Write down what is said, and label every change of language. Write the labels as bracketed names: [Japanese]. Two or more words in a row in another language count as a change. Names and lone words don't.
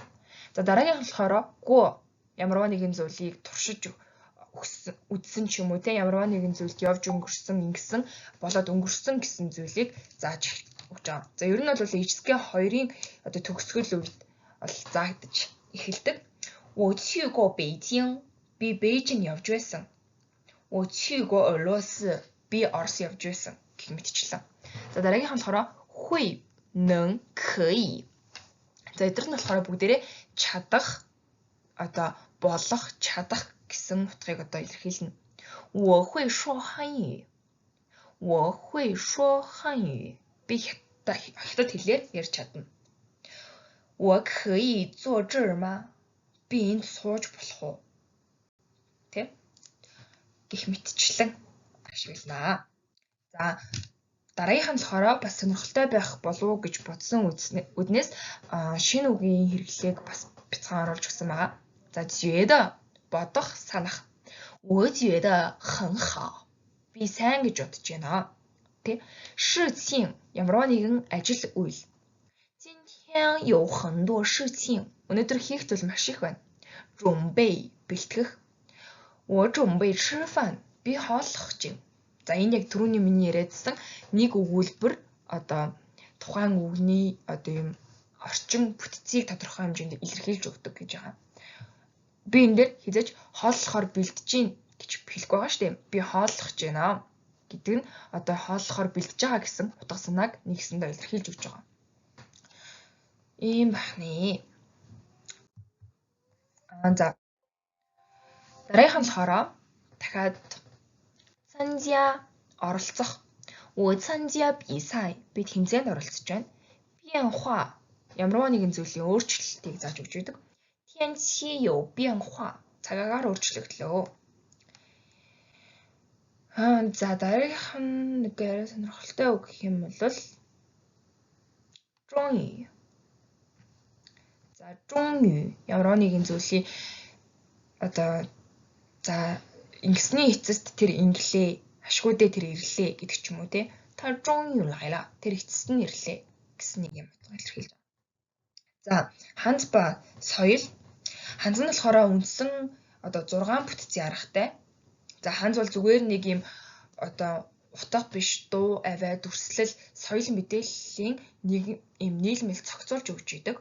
[Mongolian] За дараагийнх нь болохоор гоо ямарваа нэгэн зүйлийг туршиж үдсэн ч юм уу те ямарваа нэгэн зүйлд явж өнгөрсөн ингэсэн болоод өнгөрсөн гэсэн зүйлийг зааж өгч байгаа. За ер нь бол ижсгээ 2-ын одоо төгсгөл үед бол заагдаж эхэлдэг. [Chinese] 我去过北京 [Mongolian] би Бээжин явж байсан. [Chinese] 我去过俄罗斯 [Mongolian] би Орос явж байсан гэх мэтчлэн. За дараагийнх нь болохоор [Chinese] 会能可以. [Mongolian] За эдгээр нь болохоор бүгдээрээ чадах одоо болох чадах гэсэн утгыг одоо илэрхийлнэ. [Chinese] 我会说汉语. 我会说汉语. [Mongolian] Би хятад хэлээр ярьж чадна. [Chinese] 我可以坐这儿吗? [Mongolian] Би энд сууж болох уу? Тэ? Гэх мэтчлэн ашиглана. За дараагийнх нь болохоор бас сонирхолтой байх болов уу гэж бодсон үднээс шинэ үгийн хэрэглээг бас бяцхан оруулж өгсөн байгаа. За 觉得 бодох, санах. [Chinese] 我觉得很好. [Mongolian] Би сайн гэж бодож байна. Тэ? 事情 ямарваа нэгэн ажил үйл. [Chinese] 今天有很多事情. [Mongolian] Өнөөдөр хийх зүйл маш их байна. [Chinese] 准备 бэлтгэх. 我准备吃饭. [Mongolian] Би хооллох чинь. За энэ яг түрүүний миний яриадсан нэг өгүүлбэр одоо тухайн үгний одоо юм орчин бүтцийг тодорхой хэмжээнд илэрхийлж өгдөг гэж байгаа. Би энэ дээр хизээж хооллохоор бэлдэж гин гэж хэлэх байгаа шүү дээ. Би хооллох гэж байна гэдэг нь одоо хооллохоор бэлдэж байгаа гэсэн утга санааг нэгсэндээ илэрхийлж өгч байгаа. Ийм бахны. За дараагийнх нь болохоор дахиад 参加 оролцох. [Chinese] 我参加比赛 [Mongolian] би тэмцээнд оролцож байна. 变化 ямарваа нэгэн зүйлийн өөрчлөлтийг зааж өгч байдаг. [Chinese] 天气有变化 [Mongolian] цагаагаар өөрчлөгдлөө. За дараагийнх нь нэг арай сонирхолтой үг гэх юм бол 终于. За 终于 ямарваа нэгэн зүйлийн одоо за ингэсний эцэст тэр инглээ, ашгүйдээ тэр ирлээ гэдэг ч юм уу те. [Chinese] Та 终于来了. [Mongolian] Тэр эцэст нь ирлээ гэсэн нэг юм илэрхийлж байгаа. За ханз ба соёл. Ханз нь болохоор үндсэн одоо 6 бүтцийн аргатай. За ханз бол зүгээр нэг юм одоо утга биш дуу, авиа, дүрслэл, соёл мэдээллийн нэг юм нийлмэл цогцолж өгч идэг.